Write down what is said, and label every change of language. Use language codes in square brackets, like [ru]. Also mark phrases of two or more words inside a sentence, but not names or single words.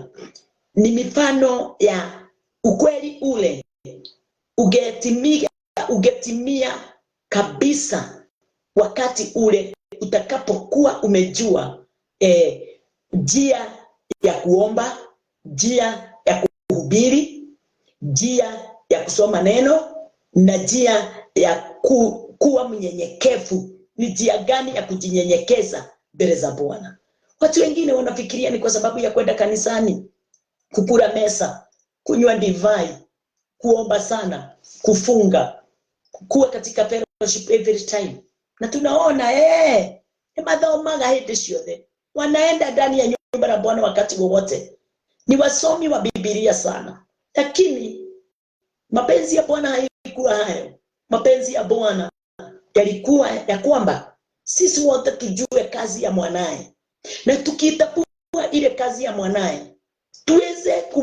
[sw] Ni mifano ya ukweli ule ungetimia kabisa wakati ule utakapokuwa umejua njia ya kuomba, njia ya kuhubiri, njia ya kusoma neno, na njia ya kuwa mnyenyekevu. Ni njia gani ya kujinyenyekeza mbele za Bwana. Watu wengine wanafikiria ni kwa sababu ya kwenda kanisani, kukula mesa, kunywa divai, kuomba sana, kufunga, kuwa katika [en] fellowship every time. [ki] Na tunaona mathomaga hĩndĩ ciothe, [sw] wanaenda ndani ya nyumba ya Bwana wakati wowote, ni wasomi wa Biblia sana. Lakini mapenzi ya Bwana haikuwa hayo. Mapenzi ya Bwana yalikuwa ya kwamba sisi wote tujue kazi ya mwanae, na tukitambua ile kazi ya mwanae tuweze